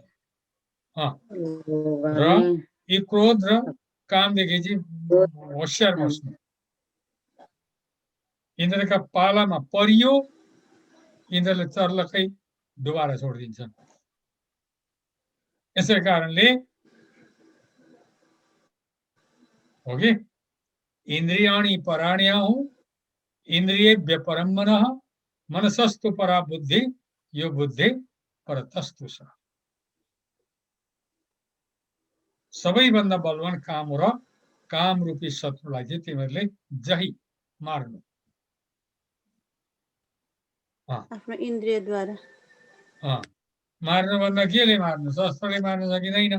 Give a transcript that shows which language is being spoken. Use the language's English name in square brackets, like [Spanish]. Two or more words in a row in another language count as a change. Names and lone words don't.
[Nepali] र यी क्रोध र कामदेखि चाहिँ होशियार बस्नु। इन्द्रका पालामा परियो, इन्द्रले चर्लकै डुबाएर छोडिदिन्छन्। यसै कारणले हो कि [Sanskrit] इन्द्रियाणि पराण्याहु इन्द्रियेभ्य परं मनः मनसस्तु परा बुद्धि [Nepali] यो बुद्धि परतस्तु छ। सबैभन्दा बलवान काम हो र काम रूपी शत्रुलाई चाहिँ तिमीहरूले जही मार्नु। आफ्नो इन्द्रियद्वारा मार्नु भन्दा केले मार्नु? शस्त्रले मार्न सकिँदैन।